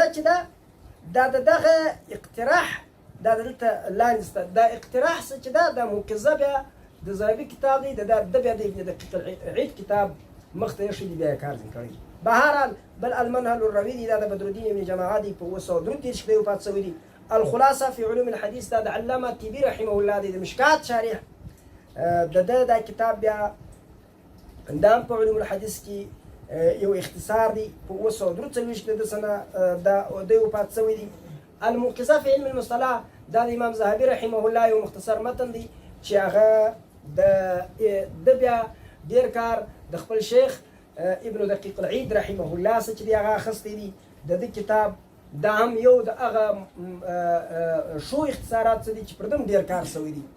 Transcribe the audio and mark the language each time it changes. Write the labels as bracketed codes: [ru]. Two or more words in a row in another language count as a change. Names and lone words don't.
[ps] موقظه چې ده دا دغه اقتراح دا دلته لاندې سته دا اقتراح څه چې دا منقذه بیا د ذهبي کتاب دی د بیا د ابن دقیق العید کتاب مخ ته ایښی دی بیا یې کار ځین کړی. بهرحال بل المنهل الروي دی دا د بدرالدین ابن جماعه دی په 933 کې دی وفات شوی دی. الخلاصه في علوم الحديث دا د علامه طیبي رحمه الله دی د مشکات شارح د ده دا کتاب بیا دا په علوم الحديث کې یو اختصار دی په 943 د سنه دا دی وفات شوی دی. المنقذه في علم المصطلح دا د امام ذهبي رحمه الله یو مختصر متن دی چې هغه د بیا ډیر کار د خپل شیخ ابن دقیق العید رحمه الله څخه چې هغه اخیستی دی. د دې کتاب دا هم یو د هغه شو اختصارات څه دي چې پر دم ډیر کار شوی دی.